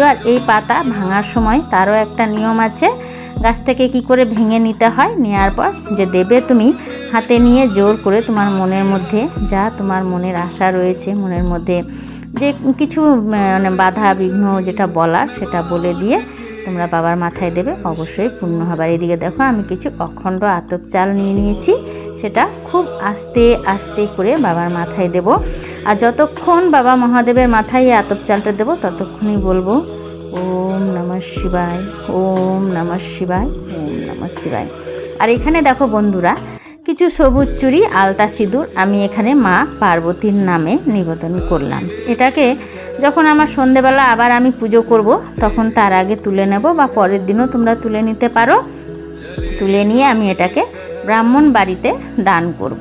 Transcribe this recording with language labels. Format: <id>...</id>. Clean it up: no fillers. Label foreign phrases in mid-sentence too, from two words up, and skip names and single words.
<bn>আর এই পাতা ভাঙার সময় তারও একটা নিয়ম আছে, গাছ থেকে কি করে ভেঙে নিতে হয়, নেওয়ার পর যে দেবে তুমি হাতে নিয়ে জোর করে তোমার মনের মধ্যে যা তোমার মনের আশা রয়েছে, মনের মধ্যে যে কিছু মানে বাধা বিঘ্ন যেটা বলার সেটা বলে দিয়ে তোমরা বাবার মাথায় দেবে, অবশ্যই পূর্ণ হবে। আর এদিকে দেখো আমি কিছু অখণ্ড আতপ চাল নিয়ে নিয়েছি, সেটা খুব আস্তে আস্তে করে বাবার মাথায় দেব। আর যতক্ষণ বাবা মহাদেবের মাথায় এই আতপ চালটা দেবো ততক্ষণই বলবো</bn> <sa>ওম নমঃ শিবায়, ওম নমঃ শিবায়, ওম নমঃ শিবায়।</sa> <bn>আর এখানে দেখো বন্ধুরা, কিছু সবুজ চুড়ি আলতা সিঁদুর আমি এখানে মা পার্বতীর নামে নিবেদন করলাম। এটাকে যখন আমার সন্ধেবেলা আবার আমি পুজো করব তখন তার আগে তুলে নেব, বা পরের দিনও তোমরা তুলে নিতে পারো। তুলে নিয়ে আমি এটাকে ব্রাহ্মণ বাড়িতে দান করব।</bn>